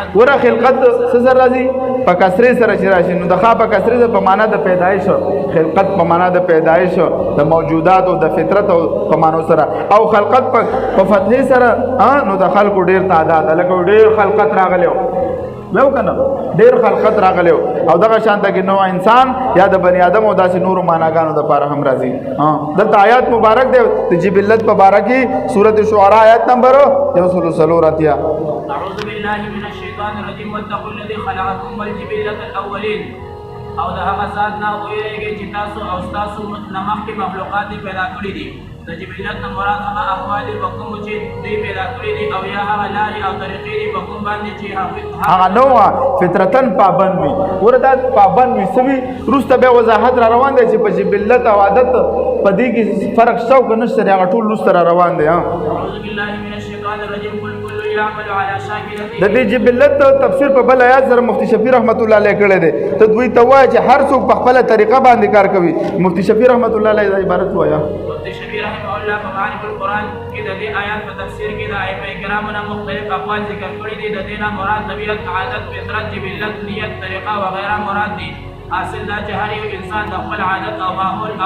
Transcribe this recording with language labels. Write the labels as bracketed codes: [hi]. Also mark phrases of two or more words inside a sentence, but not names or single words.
[ps] ورا خلقت سره راځي په کسره سره راشي نو د خا په کسره په معنا د پیدایش خلقت په معنا د پیدایش د موجودات او د فطرت او په معنا سره او خلقت په فتح سره نو د خلقو ډیر تعداد لکه ډیر خلقت راغلیو نو کنه ډیر خلقت راغلیو او دغه شان ته کې نو انسان یا د بنی آدم او داسې نور معناګانو د پاره هم راځي دلته آیات مبارک دی د جبلت مبارکي سورۃ شعراء آیات نمبر 134 [ar] اعوذ بالله من الشیطان الرجیم واتقوا الذی خلقکم والجبلة الاولین [ps] او د هغه ذات نه ویریږي چې تاسو او تاسو مخکې مخلوقات پیدا کړی دي د جبلت نه مراد هغه احوال په کوم چې دوی پیدا کړی دي او یا هغه لارې او طریقې دي په کوم باندې چې هغه نو فطرتن پابند وي ورته پابند وي سوي روسته به وضاحت را روان دي چې په جبلت او عادت په دې کې فرق شو کنه سره هغه ټول روسته را روان دي [ar] اعوذ بالله من الشیطان الرجیم قل كل يعمل على شاکلته [ps] د دې جبلت تفسیر په بل آیات سره مفتی شفیع [ar] رحمت الله علیه [ps] کړی دی ته دوی ته وایي چې هر څوک په خپل طریقه باندې کار کوي مفتی شفیع [ar] رحمت الله علیه [ps] عبارت وایا مفتی شفیع [ar] رحمه الله [ps] په معارف القرآن کې د دې آیات په تفسیر کې د ائمه کرامو نه مختلف اقوال ذکر کړي دي د دې نه مراد طبیعت عادت فطرت جبلت نیت طریقه وغیرہ مراد دي حاصل دا چې هر یو انسان د خپل عادت او ماحول او